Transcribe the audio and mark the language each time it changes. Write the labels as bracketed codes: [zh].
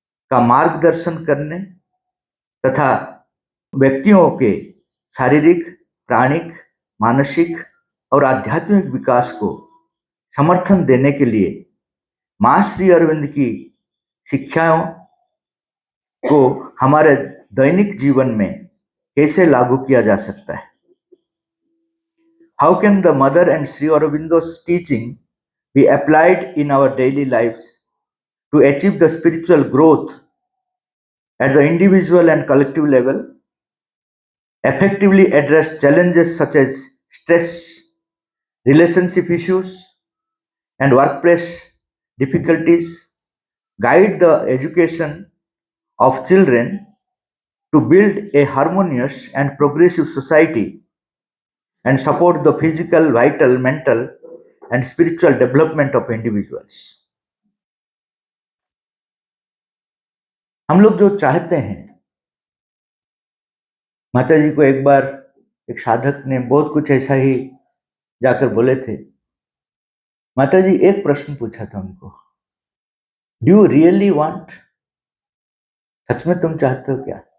[hi] का मार्गदर्शन करने तथा व्यक्तियों के शारीरिक, प्राणिक, मानसिक और आध्यात्मिक विकास को समर्थन देने के लिए मां श्री अरविंद की शिक्षाओं को हमारे दैनिक जीवन में कैसे लागू किया जा सकता है। [en] How can the Mother and Sri Aurobindo's teaching be applied in our daily lives to achieve the spiritual growth at the individual and collective level, effectively address challenges such as stress, relationship issues, and workplace difficulties, guide the education of children to build a harmonious and progressive society, and support the physical, vital, mental, and spiritual development of individuals. [hi] हम लोग जो चाहते हैं, माता जी को एक बार एक साधक ने बहुत कुछ ऐसा ही जाकर बोले थे। माता जी एक प्रश्न पूछा था उनको, [en] do you really want, [hi] सच में तुम चाहते हो क्या?